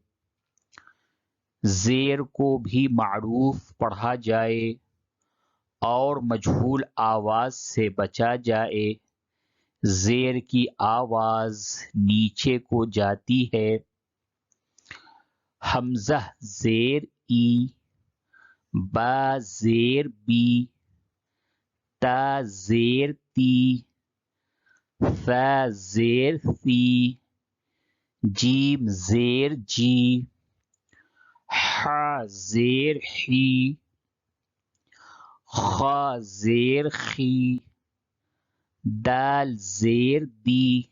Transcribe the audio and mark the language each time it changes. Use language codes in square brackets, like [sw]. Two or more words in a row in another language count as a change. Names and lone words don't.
[ur] زیر کو بھی معروف پڑھا جائے اور مجہول آواز سے بچا جائے۔ زیر کی آواز نیچے کو جاتی ہے۔ حمزہ زیر ای، با زیر بی، تا زیر تی، ثا زیر ثی، جیم زیر جی، ح زیر حی، خا زیر خی، دال زیر دی،